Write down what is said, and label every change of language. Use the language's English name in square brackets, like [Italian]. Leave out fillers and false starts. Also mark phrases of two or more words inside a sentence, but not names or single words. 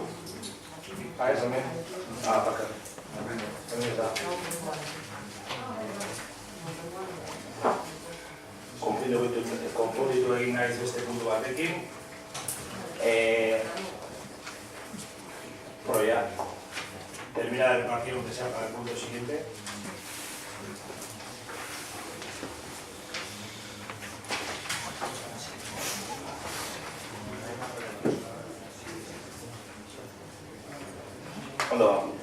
[Basque] Ez, hemen? Bakar. Hemen eta. Konfunditu egin naiz beste puntu batekin. [Spanish] Bueno, ya. Termina el partido que sea para el punto siguiente. ¿Cuándo va?